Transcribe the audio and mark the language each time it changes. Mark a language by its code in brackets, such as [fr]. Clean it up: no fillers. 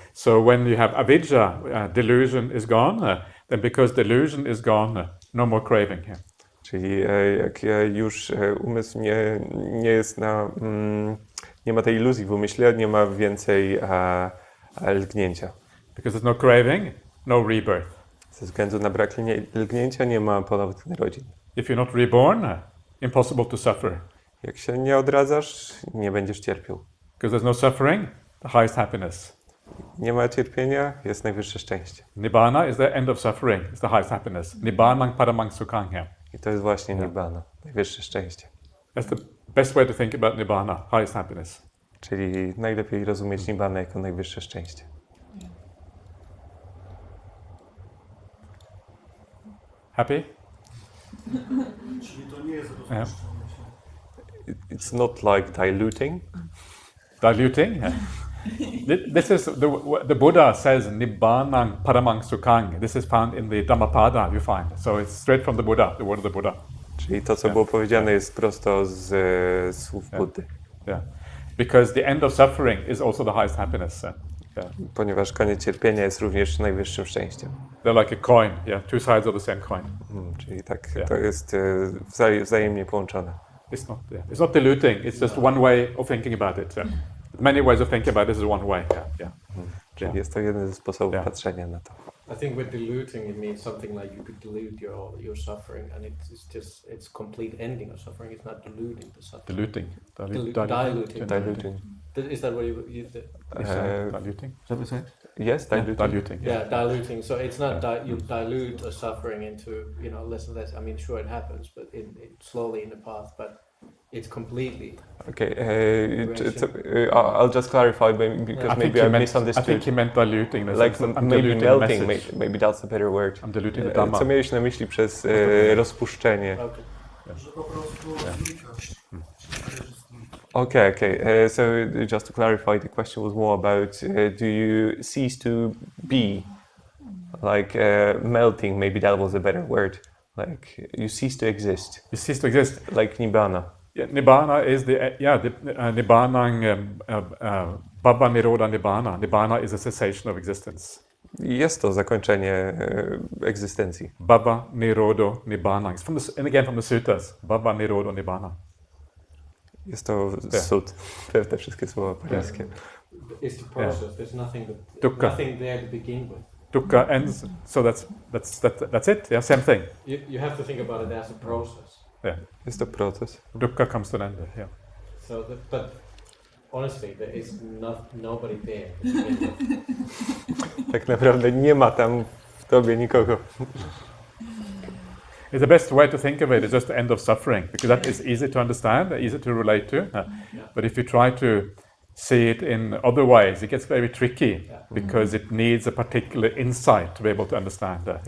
[en] So when you have avidya, delusion is gone. Then because delusion is gone, no more craving here. [pl] Czyli jak już umysł nie jest nie ma tej iluzji w umyśle, nie ma więcej lgnięcia. [en] Because there's no craving, no rebirth. [pl] Ze względu na brak lgnięcia nie ma ponownych narodzin. [en] If you're not reborn, impossible to suffer. [pl] Jak się nie odradzasz, nie będziesz cierpiał. [en] Because there's no suffering, the highest happiness. [pl] Nie ma cierpienia, jest najwyższe szczęście. [en] Nibbana is the end of suffering, it's the highest happiness. [pi] Nibbanang paramang sukhang. [pl] I to jest właśnie Nibbana, najwyższe szczęście. [en] That's the best way to think about Nibbana, highest happiness. [pl] Czyli najlepiej rozumieć Nibbanę jako najwyższe szczęście. [en] Happy? [pl] Czyli to nie jest rozpuszczenie się. [en] It's not like diluting. Diluting? This is the Buddha says [pi] Nibbanang paramang sukhang. [en] This is found in the Dhammapada you find. So it's straight from the Buddha, the word of the Buddha. [pl] Czyli to, co było powiedziane, jest prosto z słów Buddy. [en] Yeah. Because the end of suffering is also the highest happiness. Yeah. [pl] Ponieważ koniec cierpienia jest również najwyższym szczęściem. [en] They're like a coin, two sides of the same coin. [pl] Czyli tak, to jest wzajemnie połączone. [en] It's not diluting, it's just one way of thinking about it. Many ways of thinking about this is one way. [pl] Czyli jest to jeden ze sposobów patrzenia na to. [en] I think with diluting it means something like you could dilute your suffering, and it's complete ending of suffering. It's not diluting the suffering. Diluting. Diluting. Is that what you diluting? Is that what you say? Yes, diluting. Diluting. Yeah, diluting. So it's not you dilute a suffering into less and less. I mean, sure it happens, but slowly in the path, but it's completely. Okay, I'll just clarify because maybe I misunderstood. I think he meant diluting. Like maybe melting, maybe that's a better word. I'm diluting the Dhamma. [pl] Co miałeś na myśli przez rozpuszczenie? Że po prostu znikasz. [en] Okay. So just to clarify, the question was more about do you cease to be, like melting? Maybe that was a better word. Like you cease to exist. You cease to exist. Like nibbana. Yeah, nibbana is [pi] Bhava Nirodha Nibbana. [en] Nibbana is a cessation of existence. [pl] Jest to zakończenie egzystencji. [pi] Bhava Nirodha Nibbana. [en] It's and again from the suttas. [pi] Bhava Nirodha Nibbana. [pl] Jest to sut. Te wszystkie słowa paryżskie. [en] It's the process. There's nothing [pi] Dukkha. [en] nothing there to begin with. Dukkha ends, so that's it. Yeah, same thing. You have to think about it as a process. Yeah, [pl] Jest to proces. [en] dukkha comes to an end. Yeah. So, but honestly, there is nobody there to begin with. [pl] Tak naprawdę nie ma tam w tobie nikogo. [en] It's the best way to think of it is just the end of suffering, because that is easy to understand, easy to relate to. But if you try to see it in other ways, it gets very tricky, because it needs a particular insight to be able to understand that.